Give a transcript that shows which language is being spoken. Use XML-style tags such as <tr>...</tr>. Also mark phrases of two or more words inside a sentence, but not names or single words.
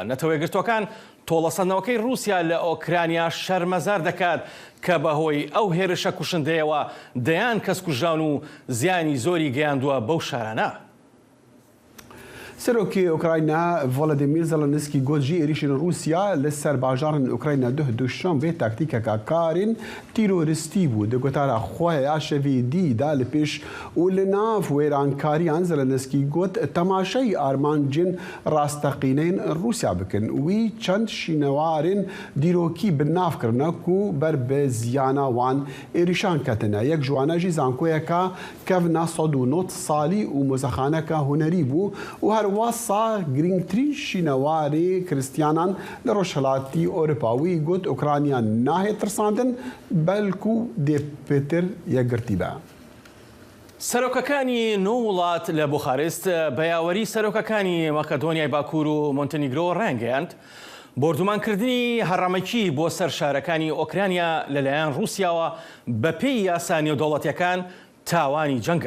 <ckb>نەتەوە یەکگرتوەکان تۆڵەسەندنەوەکەی رووسیا لە ئۆکرانیا شەرمەزار دەکات کە بەهۆی ئەو هێرشە کوشندەیەوە دەیان کەس کوژان و زیانی زۆری گەیاندووە بەو شارانە.</ckb> <ku>سەرۆکی ئۆکراینە ڤۆلۆدیمیر زەلەنسکی گوت ژی ێریشên رووسیا لەسەر باژارên ئۆکراینە دوشەمبێ تاکتیکێکا کارên تیرۆریستî بوو. Di gotara xwe ya şevê dî da li pêş û li nav wêrankariyan Zelenskî got temaşayî armancên rasteqîneyên Rûsya bikin. Wî çend şînewarên dîrokî bi nav kirine ku ber bi ziyana wan êrişan ketine. Yek ji wan jî zankoyeka kevna 109 salî û mozexaneka hunerî bû û her wasa girîngtirîn şînewarê kiristiyanan li Rojhilatî Ewropawî got Ûkraniya nahê tirsandin belkû dê pêtir yekgirtî be.</ku> <ckb>سەرۆکەکانی نۆ وڵات لە بوخارست بە یاوەری سەرۆکەکانی مەکەدۆنیای باکوور و مۆنتەنیگرۆ ڕەنگەیاند بردومانکردنی هەڕەمەکی بۆ سەر شارەکانی ئۆکرانیا لەلایەن رووسیاوە بە پێی یاسا نێودەوڵەتیەکان تاوانی جەنگە.</ckb>